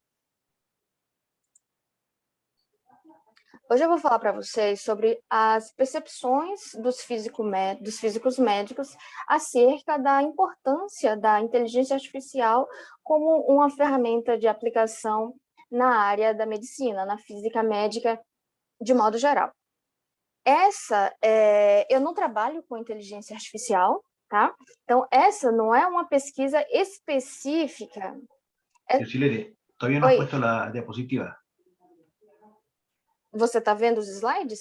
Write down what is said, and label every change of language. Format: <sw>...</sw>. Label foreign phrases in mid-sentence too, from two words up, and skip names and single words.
<pt>Hoje eu vou falar para vocês sobre as percepções dos físicos médicos acerca da importância da inteligência artificial como uma ferramenta de aplicação na área da medicina, na física médica, de modo geral. Eu não trabalho com inteligência artificial, tá? Então, essa não é uma pesquisa específica.</pt> <es>Yosilene, todavía no has puesto la diapositiva.</es> <pt>Você está vendo os slides?</pt>